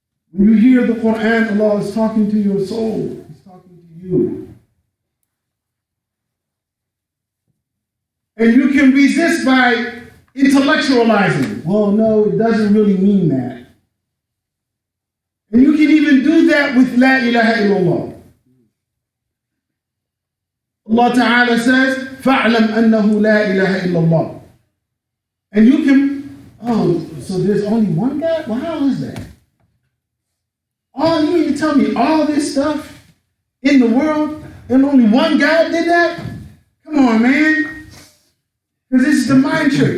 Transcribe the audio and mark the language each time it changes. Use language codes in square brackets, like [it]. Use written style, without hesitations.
[en] When you hear the Quran, Allah is talking to your soul. He's talking to you. And you can resist by intellectualizing. Well, no, it doesn't really mean that. And you can even do that with La ilaha illallah. [ar] Allah Ta'ala says, فَاعْلَمْ أَنَّهُ لَا إِلَهَ إِلَّا اللَّهِ. [en] And you can, so there's only one God? Well, how is that? You mean to tell me all this stuff in the world and only one God did that? Come on, man. Because this is the mind trick.